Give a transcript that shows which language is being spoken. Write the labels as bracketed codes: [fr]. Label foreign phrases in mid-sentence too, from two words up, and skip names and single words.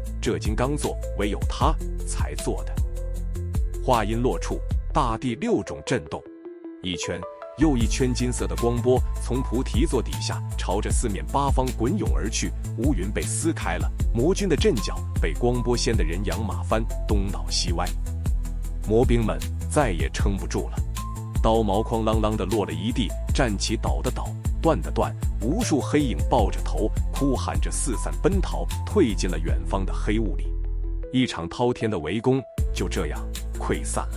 [zh] 這金剛座唯有他才做的。話音落處，大地6種震動，一圈又一圈金色的光波從菩提座底下朝着4面8方滾湧而去，烏雲被撕開了，魔軍的陣腳被光波掀得人仰馬翻，東倒西歪。魔兵們再也撐不住了，刀矛哐啷啷的落了一地，站起倒的倒，断的断，无数黑影抱着头，哭喊着四散奔逃，退进了遠方的黑霧裡。一場滔天的圍攻就這樣潰散了。